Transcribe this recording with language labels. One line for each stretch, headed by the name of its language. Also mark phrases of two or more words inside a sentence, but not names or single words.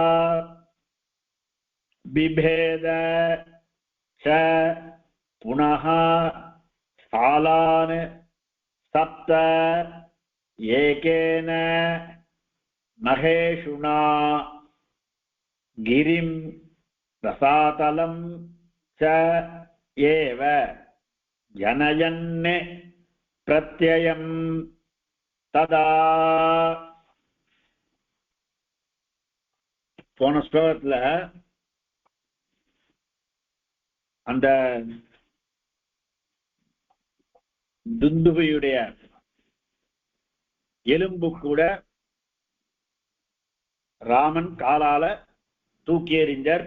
Sanskrit: बिभेद च पुनः सालान् सप्त एकेन महेशुना गिरिं रसातलं च एव जनयन् प्रत्ययं तदा।
Tamil: போன ஸ்லோகத்துல அந்த துந்துபியுடைய எலும்பு கூட ராமன் காலால தூக்கி எறிஞ்சார்.